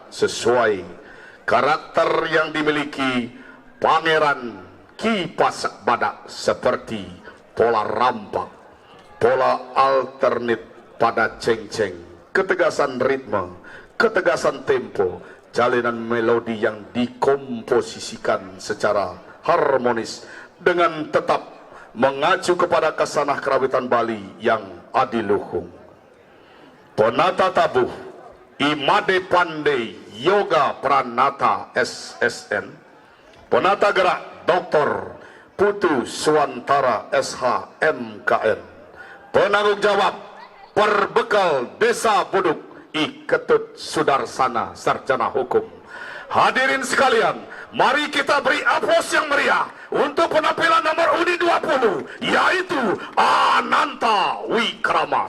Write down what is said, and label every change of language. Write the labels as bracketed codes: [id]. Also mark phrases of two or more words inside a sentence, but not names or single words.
[id] sesuai karakter yang dimiliki Pangeran Ki Pasek-Badak, seperti pola rampak, pola alternate pada ceng-ceng, ketegasan ritme, ketegasan tempo, jalinan melodi yang dikomposisikan secara harmonis dengan tetap mengacu kepada kesanah kerawitan Bali yang adiluhung. Penata tabuh Imade Pandey Yoga Pranata SSN, penata gerak Dr. Putu Suwantara SH MKN, penanggung jawab Perbekal Desa Buduk I Ketut Sudarsana Sarjana Hukum. Hadirin sekalian, mari kita beri aplaus yang meriah untuk penampilan nomor undi 20, yaitu Ananta Wikrama.